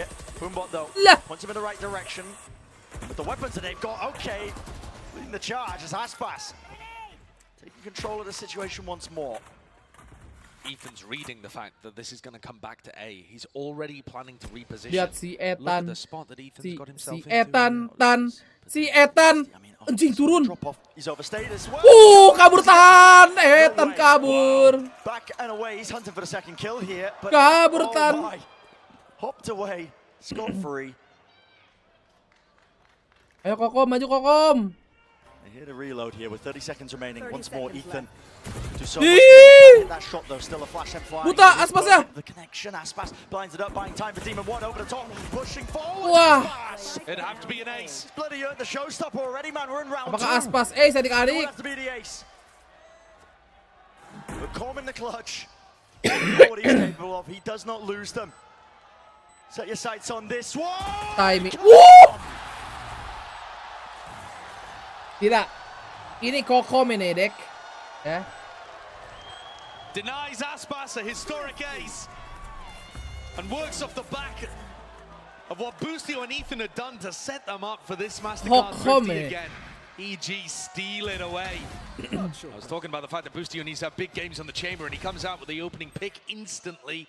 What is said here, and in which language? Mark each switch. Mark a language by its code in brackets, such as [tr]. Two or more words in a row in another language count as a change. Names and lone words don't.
[en] Boombot though, points him in the right direction. With the weapons that they've got, okay. Leading the charge is Aspas. Taking control of the situation once more. Ethan's reading the fact that this is going to come back to A. He's already planning to reposition. [id] Lihat si [en] Look at Ethan. the spot that Ethan's got himself [id] Si [en] into. Ethan, [id] si Ethan. Anjing turun. [en] He's overstayed as well. [id] Kabur tahan. Ethan kabur. [en] Back and away, he's hunting for the second kill here. But [id] Kabur [en] oh [id] tahan. [en] my. Hopped away, scot-free. [id] Ayo Kokom, maju Kokom. [en] They hit a reload here with 30 seconds remaining. Once more, Ethan. Do so Ih! much. That shot though, still a flash and flying. [id] Buta, Aspas ya. [en] The connection, Aspas blinds it up, buying time for Demon 1 over the top, pushing forward. Wah. Aspas. It'd have to be an ace. Bloody earned the showstopper already, man. We're in round 2. [id] Apakah Aspas ace adik-adik? [en] It would have to be the ace. But Corm in the clutch. You know what he's capable of. He does not lose them. Set your sights on this one. Timing. [id] Wuh! Tidak. Ini Kokom ini, Dek. Ya. [en] Denies Aspas a historic ace. And works off the back of what Boostio and Ethan had done to set them up for this MasterCard 50 again. EG steal it away. I was talking about the fact that Boostio needs to have big games on the chamber, and he comes out with the opening pick instantly.